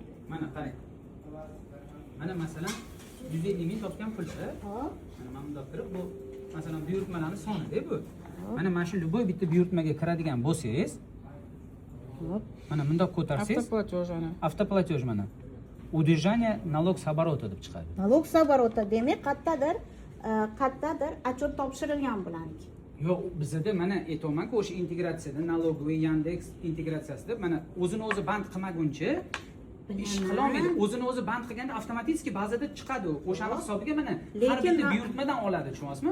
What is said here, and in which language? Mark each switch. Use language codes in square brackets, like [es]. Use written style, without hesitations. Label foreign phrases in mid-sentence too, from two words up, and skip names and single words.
[uz] Mana qarang. Mana masalan 150 ming topgan pulda. Hop. Mana men bundoq kirib bu masalan buyurtmalarning soni-da bu. Mana shu любой bitta buyurtmaga kiradigan bo'lsangiz, mana bundoq ko'tarsangiz, avtoplatyoj mana. [ru] Удержание налог с оборота [uz] deb chiqadi. [ru] Налог с оборота [uz] demak qayerdadir отчет topshirilgan bularniki. Yo'q, bizda mana aytaymanku o'sha integratsiyada налоговый Yandex integratsiyasida mana o'zini o'zi band qilmaguncha ish qila olmaydi. O'zini o'zi band qilganda avtomatik bazada chiqadi. O'shani hisobiga mana har bitta buyurtmadan oladi, tushunyapsizmi?